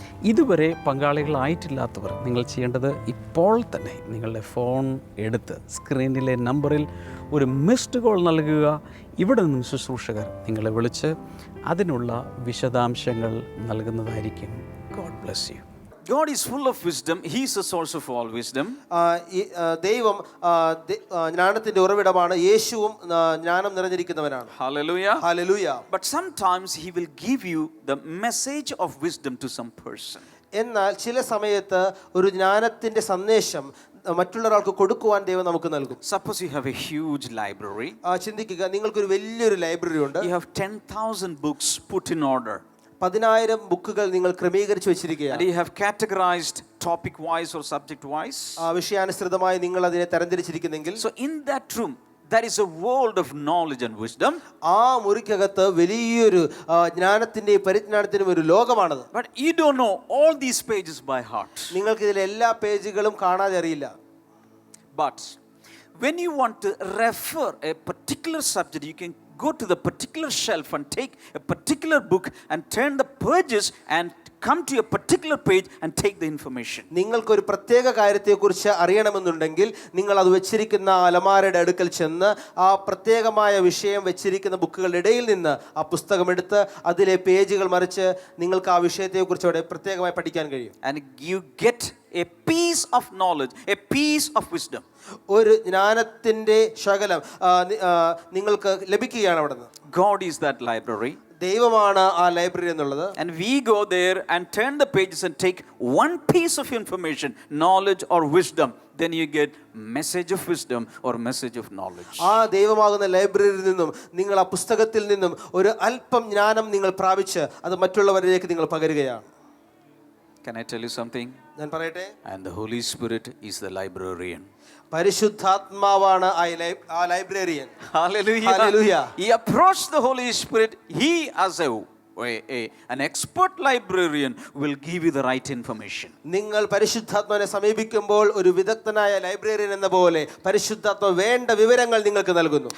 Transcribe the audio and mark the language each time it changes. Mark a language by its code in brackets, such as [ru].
[ml] ഇതുവരെ പങ്കാളികളായിട്ടില്ലാത്തവർ, നിങ്ങൾ ചെയ്യേണ്ടത് ഇപ്പോൾ തന്നെ നിങ്ങളുടെ ഫോൺ എടുത്ത് സ്ക്രീനിലെ നമ്പറിൽ ഒരു മിസ്ഡ് കോൾ നൽകുക. ഇവിടെ നിന്നും ശുശ്രൂഷകർ നിങ്ങളെ വിളിച്ച് അതിനുള്ള വിശദാംശങ്ങൾ നൽകുന്നതായിരിക്കും. [en] God bless you. God is full of wisdom. He is the source of all wisdom. [ml] ദൈവം ജ്ഞാനത്തിന്റെ ഉറവിടമാണ്. യേശുവും ജ്ഞാനം നിറഞ്ഞിരിക്കുന്നവനാണ്. [en] Hallelujah. Hallelujah. But sometimes he will give you the message of wisdom to some person. [ml] എന്നാൽ ചില സമയത്ത് ഒരു ജ്ഞാനത്തിന്റെ സന്ദേശം മറ്റുള്ളൊരാൾക്ക് കൊടുക്കുവാൻ ദൈവം നമുക്ക് നൽകും. [en] Suppose you have a huge library. [ml] ചിന്തിക്കുക, നിങ്ങൾക്കൊരു വലിയൊരു ലൈബ്രറി ഉണ്ട്. [en] You have 10,000 books put in order. [ml] 10,000 ബുക്കുകൾ നിങ്ങൾ ക്രമീകരിച്ചു വെച്ചിരിക്കുകയാണ്. [en] And you have categorized topic wise or subject wise. [ml] വിഷയാനുസൃതമായി നിങ്ങൾ അതിനെ തരംതിരിച്ചിരിക്കുന്നെങ്കിൽ, [en] so in that room there is a world of knowledge and wisdom. [ml] ആ മുറിക്കകത്ത് വലിയൊരു ജ്ഞാനത്തിന്റെയും പരിജ്ഞാനത്തിന്റെയും ഒരു ലോകമാണത്. [en] But you don't know all these pages by heart. [ml] നിങ്ങൾക്ക് ഇതിലെ എല്ലാ പേജുകളും കാണാതെ അറിയില്ല. [en] But when you want to refer a particular subject, you can go to the particular shelf and take a particular book and turn the pages and come to a particular page and take the information. [ml] നിങ്ങൾക്കൊരു പ്രത്യേക കാര്യത്തെക്കുറിച്ച് അറിയണമെന്നുണ്ടെങ്കിൽ നിങ്ങൾ അത് വെച്ചിരിക്കുന്ന അലമാരയുടെ അടുക്കൽ ചെന്ന് ആ പ്രത്യേകമായ വിഷയം വെച്ചിരിക്കുന്ന ബുക്കുകളുടെ ഇടയിൽ നിന്ന് ആ പുസ്തകം എടുത്ത് അതിലെ പേജുകൾ മറിച്ച് നിങ്ങൾക്ക് ആ വിഷയത്തെക്കുറിച്ച് അവിടെ പ്രത്യേകമായി പഠിക്കാൻ കഴിയും. [en] And you get a piece of knowledge, a piece of wisdom. [ml] ഒരു ജ്ഞാനത്തിന്റെ ശകലം നിങ്ങൾക്ക് ലഭിക്കുകയാണ് അവിടെ നിന്ന്. [en] God is that library. [ml] ദൈവമാണ് ആ ലൈബ്രറി എന്നുള്ളത്. [en] And we go there and turn the pages and take one piece of information, knowledge or wisdom. Then you get message of wisdom or message of knowledge. [ml] ആ ദൈവമാകുന്ന ലൈബ്രറിയിൽ നിന്നും നിങ്ങൾ ആ പുസ്തകത്തിൽ നിന്നും ഒരു അല്പം ജ്ഞാനം നിങ്ങൾ പ്രാപിച്ച് അത് മറ്റുള്ളവരിലേക്ക് നിങ്ങൾ പകരുകയാണ്. [en] Can I tell you something? [ml] ഞാൻ പറയട്ടെ. [en] And the Holy Spirit is the librarian. [ml] പരിശുദ്ധാത്മാവാണ് ആ librarian. [en] Hallelujah. Hallelujah. He approached the Holy Spirit. He as an expert librarian will give you the right information. [ml] നിങ്ങൾ പരിശുദ്ധാത്മാവിനെ സമീപിക്കുമ്പോൾ ഒരു വിദഗ്ധനായ librarian എന്ന പോലെ പരിശുദ്ധാത്മാവ് വേണ്ട വിവരങ്ങൾ നിങ്ങൾക്ക് നൽകുന്നു.